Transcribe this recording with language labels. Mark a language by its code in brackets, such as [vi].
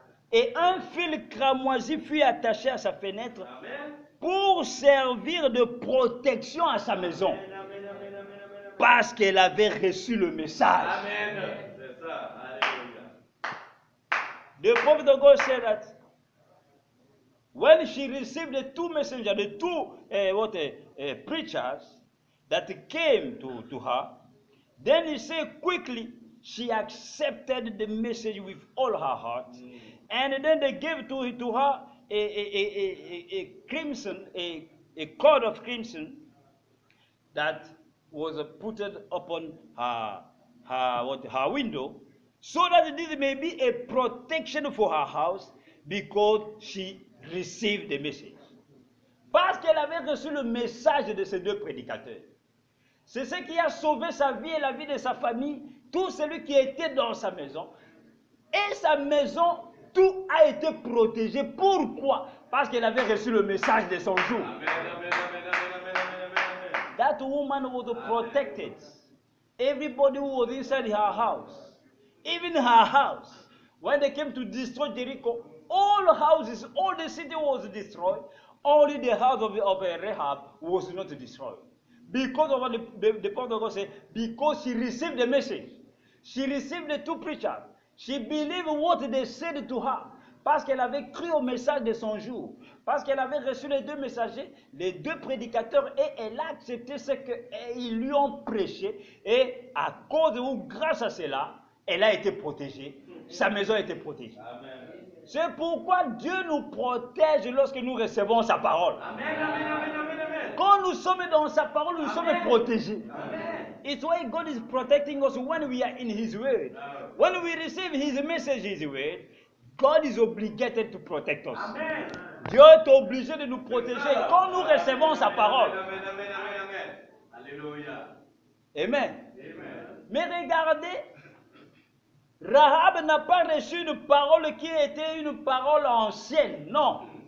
[fr] Et un fil cramoisi fut attaché à sa fenêtre Amen. pour servir de protection à sa maison. Amen, amen, amen, amen, amen. Parce qu'elle avait reçu le message. Amen. C'est ça. Alléluia. [en] The prophet of God said that when she received the two messengers, the two preachers that came to her, then he said quickly she accepted the message with all her heart, and then they gave to her a crimson, a cord of crimson that was put upon her window, so that this may be a protection for her house, because she received the message. [fr] Parce qu'elle avait reçu le message de ces deux prédicateurs. C'est ce qui a sauvé sa vie et la vie de sa famille, tout celui qui était dans sa maison. Et sa maison, tout a été protégé. Pourquoi? Parce qu'elle avait reçu le message de son jour. Amen, amen, amen, amen, amen, amen. [en] That woman was protected. Everybody who was inside her house, even her house, when they came to destroy Jericho, all houses, all the city was destroyed. Only the house of Rahab was not destroyed. Because of what the prophet of God said, because she received the message. She received the two preachers. She believed what they said to her. [fr] Parce qu'elle avait cru au message de son jour. Parce qu'elle avait reçu les deux messagers, les deux prédicateurs, et elle a accepté ce qu'ils lui ont prêché. Et à cause ou grâce à cela, elle a été protégée. Sa maison a été protégée. Amen. C'est pourquoi Dieu nous protège lorsque nous recevons sa parole. Amen, amen, amen, amen, amen. Quand nous sommes dans sa parole, nous sommes protégés. Amen. [en] It's why God is protecting us when we are in His Word. When we receive His message, His Word, God is obligated to protect us. Amen. [fr] Dieu est obligé de nous protéger quand nous recevons sa parole. Amen, amen, amen, amen. Alléluia. Amen. Amen. Mais regardez, Rahab n'a pas reçu une parole qui était une parole ancienne. Non.